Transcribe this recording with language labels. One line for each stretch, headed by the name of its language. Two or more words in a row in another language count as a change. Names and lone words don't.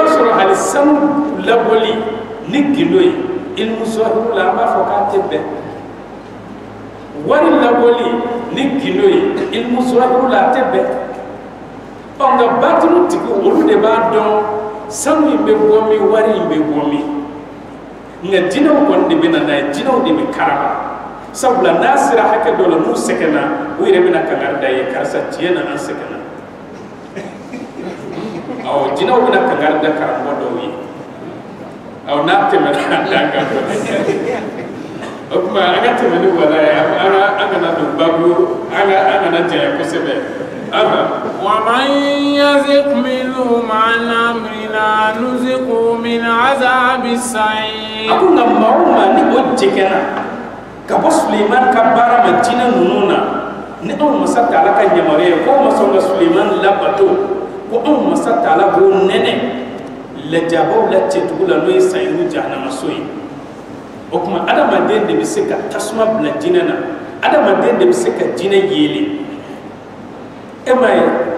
Bambara: sɔrɔ hali sanu labɔli ni gindo ye ilmu zɔhiru la an b'a fɔ k'a tɛ bɛn wari labɔli ni gindo ye ilmu zɔhiru la a tɛ bɛn nka batinu tigi olu de b'a dɔn sanu in bɛ bɔ min wari in bɛ bɔ min nka jinɛw kɔni de bɛ na n'a ye jinɛw de bɛ karama sabula n'a sera hakɛ dɔ la n'u sɛgɛnna u yɛrɛ bɛna kangari da ye karisa tiɲɛ na an sɛgɛnna jinɛw bɛna kangari da karamɔgɔ dɔw ye n'a tɛmɛna an dan kan o tuma an ka tɛmɛ ni wala ye an kana don babu an kana janya kosɛbɛ.
Arabic: ومن يزق منهم عن أمرنا نزقه من عذاب السعير. أقول لما
Bambara: ni o jɛgɛna ka bɔ Suleiman ka baara ma jinɛ ninnu na ni anw masa Taala ka yamaruya ye ko ma sɔn ka Suleiman labato ko anw masa Taala b'o nɛnɛ lajabaw la cɛtugu la n'o ye sayiru jahanamaso ye o tuma adamaden de bɛ se ka tasuma bila jinɛ na adamaden de bɛ se ka jinɛ yeele e ma ye